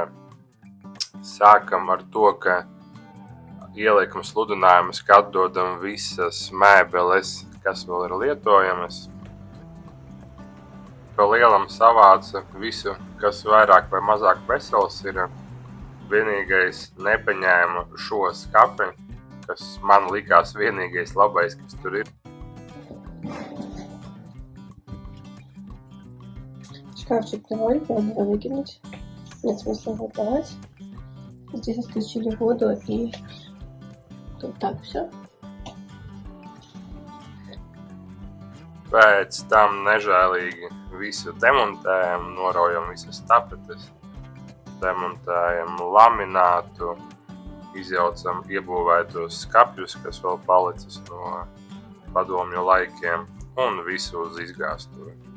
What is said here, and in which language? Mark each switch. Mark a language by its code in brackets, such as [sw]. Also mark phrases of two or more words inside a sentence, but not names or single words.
[lv] Sākam ar to, ka ieliekam sludinājumus, ka atdodam visas mēbeles, kas vēl ir lietojamas. Pa lielam savāca visu, kas vairāk vai mazāk vesels ir. Vienīgais nepaņēma šo skapi, kas man likās vienīgais labais, kas tur ir. [ru] Шкафчик давай, надо выкинуть. Нет смысла его отдавать. Здесь отключили воду и тут так все. [lv] Pēc tam nežēlīgi visu demontējam, noraujam visas tapetes, demontējam laminātu, izjaucam iebūvētos skapjus, kas vēl palicis no padomju laikiem, un visu uz izgāstuvi.